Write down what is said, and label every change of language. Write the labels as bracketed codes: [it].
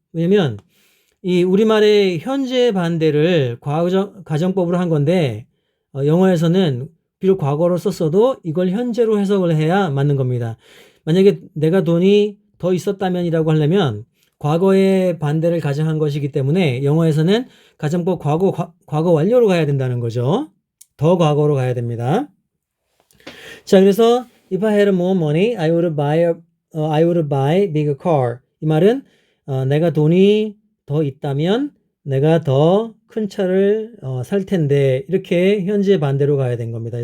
[ko] 왜냐면 이 우리말의 현재 반대를 가정법으로 한 건데 영어에서는 비록 과거로 썼어도 이걸 현재로 해석을 해야 맞는 겁니다. 만약에 내가 돈이 더 있었다면이라고 하려면 과거의 반대를 가정한 것이기 때문에 영어에서는 가정법 과거 완료로 가야 된다는 거죠. 더 과거로 가야 됩니다. 자, 그래서 [en] if I had more money, I would buy bigger car. [ko] 이 말은 내가 돈이 더 있다면 내가 더 큰 차를 살 텐데, 이렇게 현재 반대로 가야 된 겁니다.